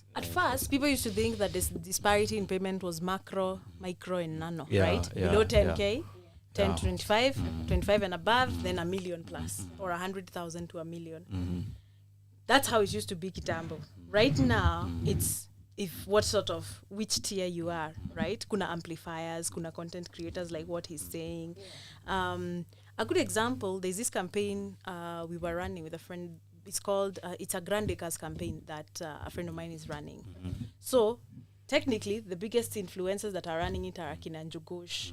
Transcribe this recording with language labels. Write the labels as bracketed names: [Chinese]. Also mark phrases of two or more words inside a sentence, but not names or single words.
[English] At first, people used to think that this disparity in payment was macro, micro, and nano, right? Below 10K. 10 to 25, 25 and above, then $1 million plus, or 100,000 to $1 million. That's how it used to be Kitambo. Right now, it's which tier you are, right? Kuna amplifiers, kuna content creators, like what he's saying. A good example, there's this campaign we were running with a friend. It's called, it's a Grand Acres campaign that a friend of mine is running. So, technically, the biggest influencers that are running it are Akina Njugush.